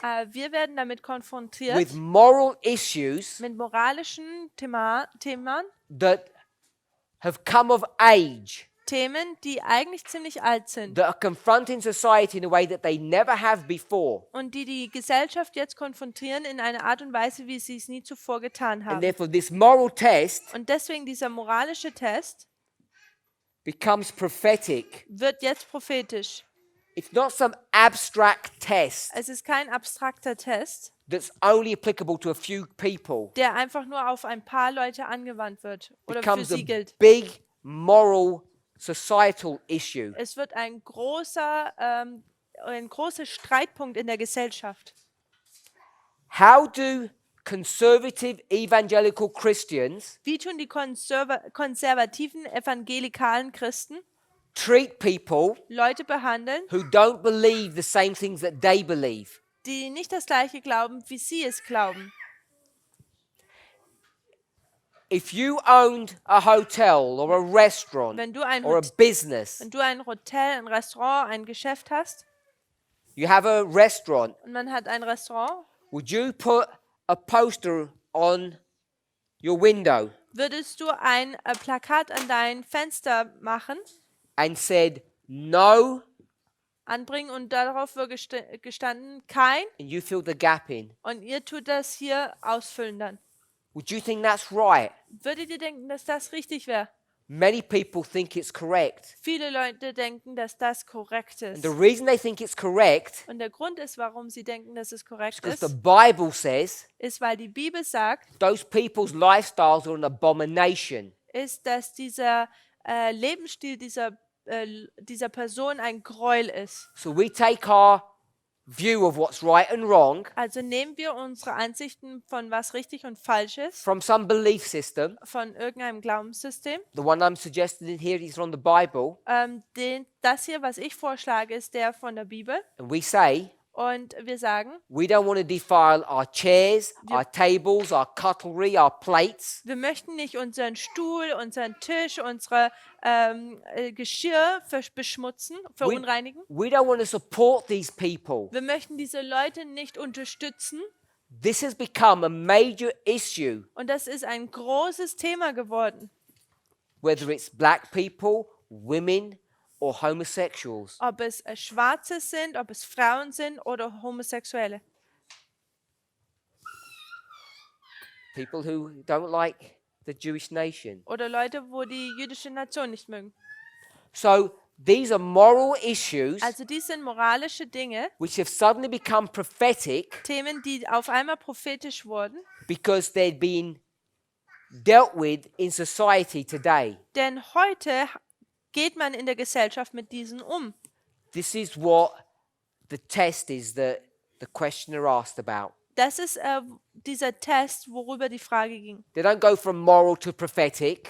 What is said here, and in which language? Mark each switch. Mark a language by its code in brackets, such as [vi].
[de] Wir werden damit konfrontiert [en] with moral issues [de] mit moralischen Themen, [en] that have come of age, [de] Themen, die eigentlich ziemlich alt sind [en] that are confronting society in a way that they never have before. [de] und die die Gesellschaft jetzt konfrontieren in einer Art und Weise, wie sie es nie zuvor getan [en] And [de] haben. [en] therefore this moral test [de] Und deswegen dieser moralische Test [en] becomes prophetic. [de] wird jetzt prophetisch. [en] It's not some abstract test [de] Es ist kein abstrakter Test, [en] that's only applicable to a few people. [de] der einfach nur auf ein paar Leute angewandt wird oder für [en] Becomes a [de] sie gilt. [en] big moral societal issue. [de] Es wird ein großer Streitpunkt in der Gesellschaft. [en] How do conservative evangelical Christians [de] Wie tun die konservativen evangelikalen Christen [en] treat people [de] Leute behandeln, [en] who don't believe the same things that they believe? [de] die nicht das Gleiche glauben, wie sie es glauben? [en] If you owned a hotel or a restaurant [de] Wenn du ein [en] or a Hot- business, [de] Wenn du ein Hotel, ein Restaurant, ein Geschäft hast [en] you have a restaurant, [de] und man hat ein Restaurant, [en] would you put a poster on your window [de] würdest du ein Plakat an dein Fenster machen, [en] and said no, [de] anbringen und darauf wird gestanden, kein, [en] and you fill the gap in? [de] und ihr tut das hier ausfüllen dann? [en] Would you think that's right? [de] Würdet ihr denken, dass das richtig wäre? [en] Many people think it's correct. [de] Viele Leute denken, dass das korrekt [en] And [de] ist. [en] the reason they think it's correct [de] Und der Grund ist, warum sie denken, dass es korrekt [en] is because the [de] ist, [en] Bible says [de] ist, weil die Bibel sagt, [en] those people's lifestyles are an abomination. [de] ist, dass dieser Lebensstil dieser Person ein Gräuel ist. [en] So we take our view of what's right and wrong [de] Also nehmen wir unsere Ansichten von was richtig und falsch ist, [en] from some belief system. [de] von irgendeinem Glaubenssystem. [en] The one I'm suggesting here is from the Bible. [de] Das hier, was ich vorschlage, ist der von der Bibel. [en] And we say, [de] Und wir sagen, [en] we don't want to defile our chairs, our tables, our cutlery, our plates. [de] wir möchten nicht unseren Stuhl, unseren Tisch, unsere Geschirr beschmutzen, verunreinigen. [en] We don't want to support these people. [de] Wir möchten diese Leute nicht unterstützen. [en] This has become a major issue, [de] Und das ist ein großes Thema geworden. [en] whether it's black people, women, or homosexuals. [de] Ob es Schwarze sind, ob es Frauen sind oder Homosexuelle. [en] People who don't like the Jewish nation. [de] Oder Leute, wo die jüdische Nation nicht mögen. [en] So these are moral issues [de] Also dies sind moralische Dinge, [en] which have suddenly become prophetic [de] Themen, die auf einmal prophetisch wurden. [en] because they'd been dealt with in society today. [de] Denn heute geht man in der Gesellschaft mit diesen um. [en] This is what the test is that the questioner asked about. [de] Das ist dieser Test, worüber die Frage ging. [en] They don't go from moral to prophetic.